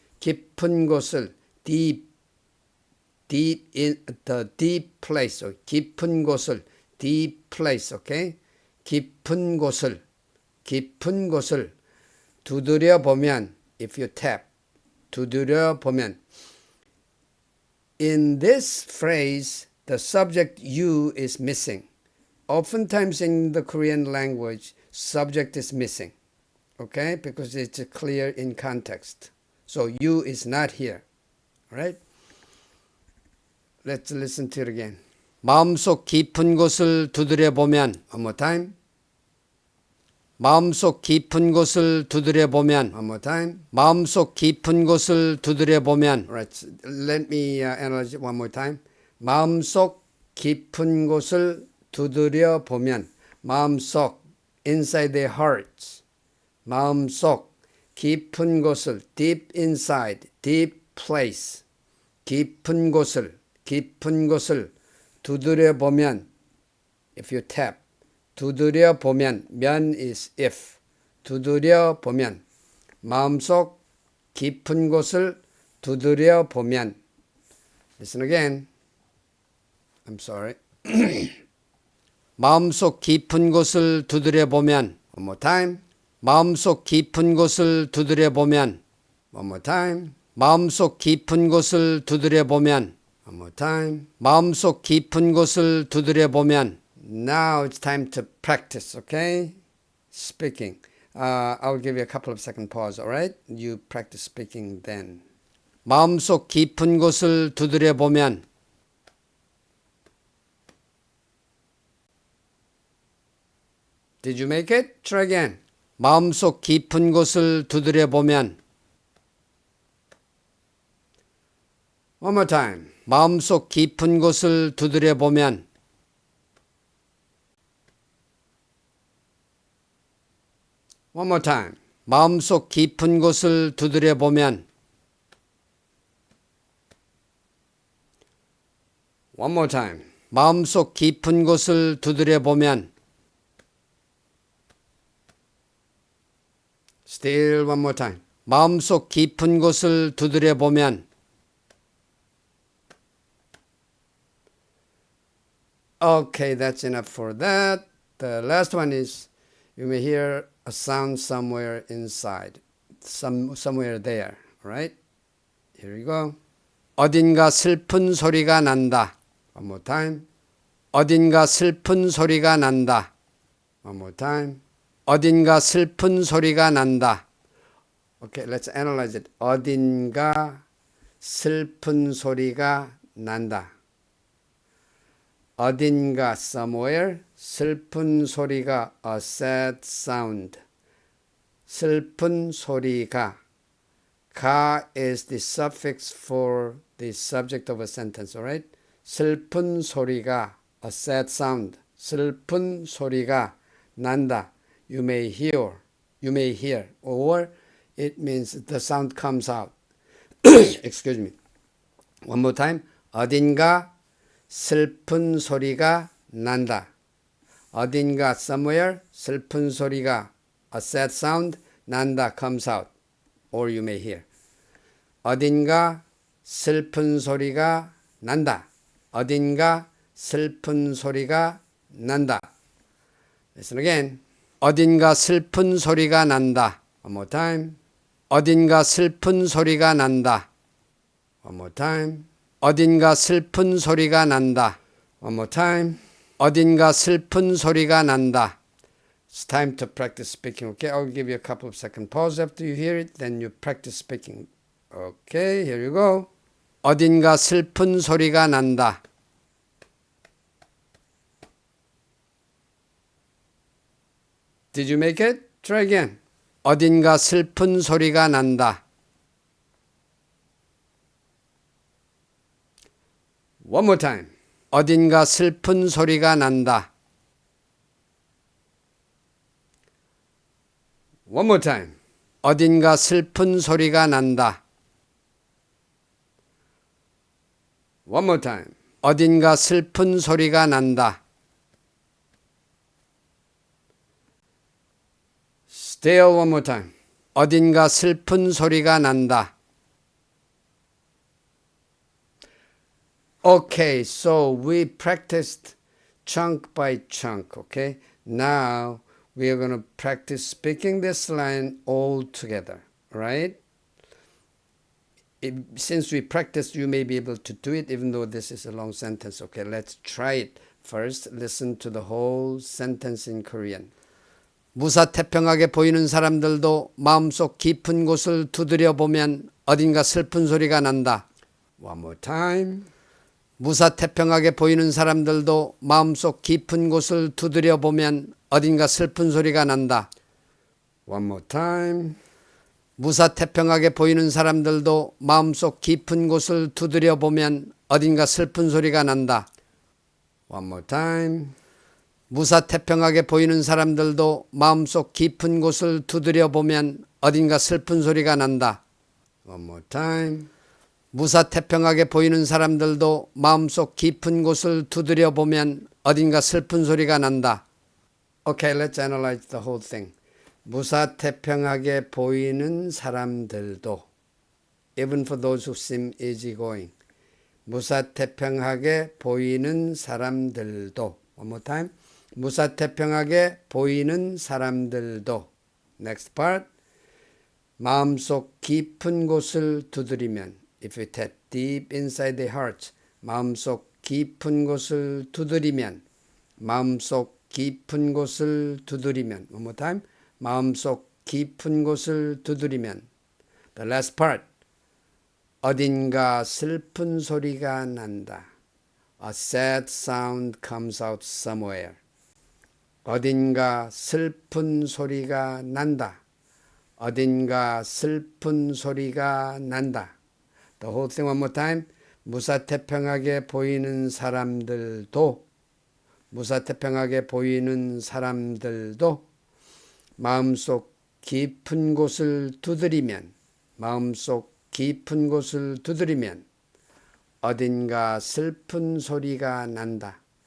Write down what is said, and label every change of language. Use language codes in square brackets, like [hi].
[ko] 깊은 곳을 [en] deep in the deep place. [ko] 깊은 곳을 [en] deep place. [ko] Okay? 깊은 곳을 두드려보면. [en] If you tap [ko] 두드려보면. [en] In this phrase, the subject you is missing. Oftentimes in the Korean language, subject is missing, okay? Because it's clear in context. So you is not here, right? Let's listen to it again. [ko] 마음속 깊은 곳을 두드려보면. [en] One more time. [ko] 마음속 깊은 곳을 두드려보면. [en] One more time. [ko] 마음속 깊은 곳을 두드려보면. [en] Right. Let me analyze it one more time. [ko] 마음속 깊은 곳을 두드려보면. 마음속 [en] inside their hearts. [ko] 마음속 깊은 곳을 [en] deep inside, deep place. [ko] 깊은 곳을 두드려보면. [en] If you tap [ko] 두드려보면. [en] 면 is if. [ko] 두드려보면. 마음속 깊은 곳을 두드려보면. [en] Listen again. I'm sorry. [ko] 마음속 깊은 곳을 두드려보면. [en] One more time. [ko] 마음속 깊은 곳을 두드려보면. [en] One more time. [ko] 마음속 깊은 곳을 두드려보면. [en] One more time. [ko] 마음속 깊은 곳을 두드려보면. [en] Now it's time to practice, okay? Speaking. I'll give you a couple of second pause, all right? You practice speaking then. [ko] 마음속 깊은 곳을 두드려보면. [en] Did you make it? Try again. [ko] 마음속 깊은 곳을 두드려보면. [en] One more time. [ko] 마음속 깊은 곳을 두드려 보면 [en] One more time. [ko] 마음속 깊은 곳을 두드려 보면 [en] One more time. [ko] 마음속 깊은 곳을 두드려 보면 [en] Still one more time. [ko] 마음속 깊은 곳을 두드려 보면 [en] Okay, that's enough for that. The last one is you may hear a sound somewhere inside. Somewhere there, right? Here we go. [ko] 어딘가 슬픈 소리가 난다. [en] One more time. [ko] 어딘가 슬픈 소리가 난다. [en] One more time. [ko] 어딘가 슬픈 소리가 난다. [en] Okay, let's analyze it. [ko] 어딘가 슬픈 소리가 난다. 어딘가 [en] somewhere [ko] 슬픈 소리가 [en] a sad sound. [ko] 슬픈 소리가 [en] 가 is the suffix for the subject of a sentence, alright? [ko] 슬픈 소리가 [en] a sad sound. [ko] 슬픈 소리가 난다. [en] You may hear, or it means the sound comes out. Excuse me. One more time. [ko] 어딘가 슬픈 소리가 난다. 어딘가 somewhere 슬픈 소리가 a sad sound 난다 comes out or you may hear. 어딘가 슬픈 소리가 난다. 어딘가 슬픈 소리가 난다. [en] Listen again. [ko] 어딘가 슬픈 소리가 난다. [en] One more time. [ko] 어딘가 슬픈 소리가 난다. [en] One more time. [ko] 어딘가 슬픈 소리가 난다. [en] One more time. [ko] 어딘가 슬픈 소리가 난다. [en] It's time to practice speaking. Okay, I'll give you a couple of second pause after you hear it. Then you practice speaking. Okay, here you go. [ko] 어딘가 슬픈 소리가 난다. [en] Did you make it? Try again. [ko] 어딘가 슬픈 소리가 난다. [en] One more time. [ko] 어딘가 슬픈 소리가 난다. [en] One more time. [ko] 어딘가 슬픈 소리가 난다. [en] One more time. [ko] 어딘가 슬픈 소리가 난다. [en] Still one more time. [ko] 어딘가 슬픈 소리가 난다. [en] Okay, so we practiced chunk by chunk, okay? Now we are going to practice speaking this line all together, right? Since we practiced, you may be able to do it even though this is a long sentence. Okay, let's try it. First, listen to the whole sentence in Korean. [ko] 무사태평하게 보이는 사람들도 마음속 깊은 곳을 두드려 보면 어딘가 슬픈 소리가 난다. [en] One more time. [ko] 무사태평하게 보이는 사람들도 마음속 깊은 곳을 두드려 보면 어딘가 슬픈 소리가 난다. [en] One more time. [ko] 무사태평하게 보이는 사람들도 마음속 깊은 곳을 두드려 보면 어딘가 슬픈 소리가 난다. [en] One more time. [ko] 무사태평하게 보이는 사람들도 마음속 깊은 곳을 두드려 보면 어딘가 슬픈 소리가 난다. [en] One more time. [ko] 무사태평하게 보이는 사람들도 마음속 깊은 곳을 두드려 보면 어딘가 슬픈 소리가 난다. [en] Okay, let's analyze the whole thing. [ko] 무사태평하게 보이는 사람들도, [en] even for those who seem easygoing. [ko] 무사태평하게 보이는 사람들도. [en] One more time. [ko] 무사태평하게 보이는 사람들도. [en] Next part. [ko] 마음속 깊은 곳을 두드리면, [en] if you tap deep inside the heart, [ko] 마음속 깊은 곳을 두드리면, 마음속 깊은 곳을 두드리면. [en] One more time. [ko] 마음속 깊은 곳을 두드리면. [en] The last part. [ko] 어딘가 슬픈 소리가 난다. [en] A sad sound comes out somewhere. [ko] 어딘가 슬픈 소리가 난다. 어딘가 슬픈 소리가 난다. [en] The whole thing one more time. [ko] 무사태평하게 보이는 사람들도 무사태평하게 보이는 사람들도 마음속 깊은 곳을 두드리면 마음속 깊은 곳을 두드리면 어딘가 슬픈 소리가 난다.